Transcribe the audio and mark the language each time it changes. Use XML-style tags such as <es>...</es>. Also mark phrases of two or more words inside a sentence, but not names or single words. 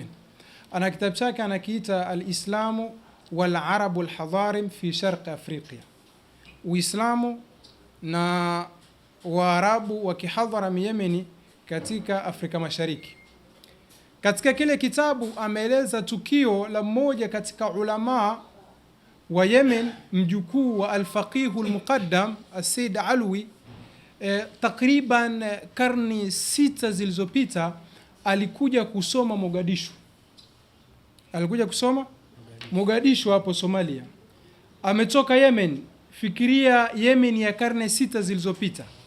<sw>Ana kitabu chake anakiita al-Islamu wal Arabu al-Hadarim fi Sharq Afrika, Uislamu na Waarabu wa kihadharam Yemeni katika Afrika Mashariki. Katika kile kitabu ameeleza tukio la mmoja katika ulama wa Yemen, mjukuu wa al-Faqih al-Muqaddam Said Alwi. Takriban karni 6 zilizopita alikuja kusoma Mogadishu. Alikuja kusoma Mogadishu hapo Somalia. Ametoka Yemen. Fikiria Yemen ya karne 6 zilizopita.</sw>